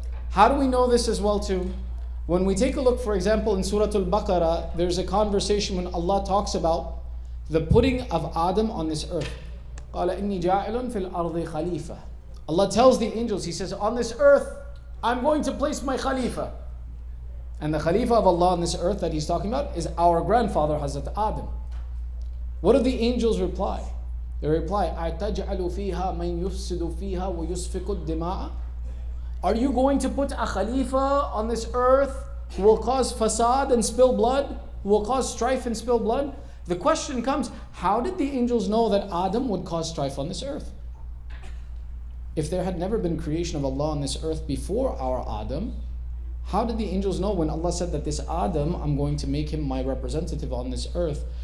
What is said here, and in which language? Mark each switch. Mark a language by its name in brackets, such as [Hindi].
[English] How do we know this as well too? When we take a look, for example, in Surah Al-Baqarah, there's a conversation when Allah talks about the putting of Adam on this earth. [Arabic] قَالَ إِنِّي جَاعِلٌ فِي الْأَرْضِ خَلِيفَةً. [English] Allah tells the angels, He says, on this earth, I'm going to place my Khalifa. And the Khalifa of Allah on this earth that he's talking about is our grandfather, Hazrat Adam. What do the angels reply? They reply, [Arabic] أَتَجْعَلُ فِيهَا مَنْ يُفْسِدُ فِيهَا وَيُسْفِكُ الدِّمَاءَ. [English] Are you going to put a Khalifa on this earth who will cause fasad and spill blood? Who will cause strife and spill blood? The question comes, how did the angels know that Adam would cause strife on this earth? If there had never been creation of Allah on this earth before our Adam, how did the angels know when Allah said that this Adam, I'm going to make him my representative on this earth?